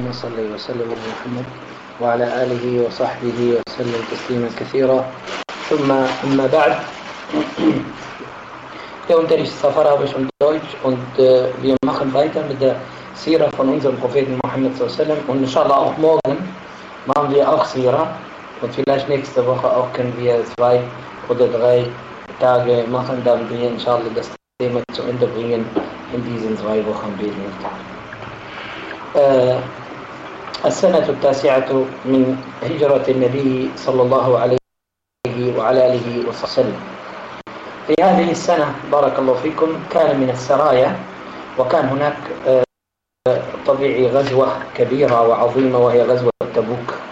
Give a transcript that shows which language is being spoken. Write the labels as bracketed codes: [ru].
[ar] صلى وسلم على محمد وعلى آله وصحبه وسلم تسليما كثيرا. ثم أما بعد، [de] Der Unterricht Safar habe ich und Deutsch und wir machen weiter mit der Sira von unserem Propheten Muhammad SAW und inshallah auch morgen machen wir auch Sira und vielleicht nächste Woche auch können wir zwei oder drei Tage machen, dann wir inshallah das Thema zu Ende bringen in diesen zwei Wochen bilden. [ar] السنة التاسعة من هجرة النبي صلى الله عليه وعلى آله وسلم. في هذه السنة بارك الله فيكم كان من السرايا وكان هناك طبيعي غزوة كبيرة وعظيمة وهي غزوة تبوك.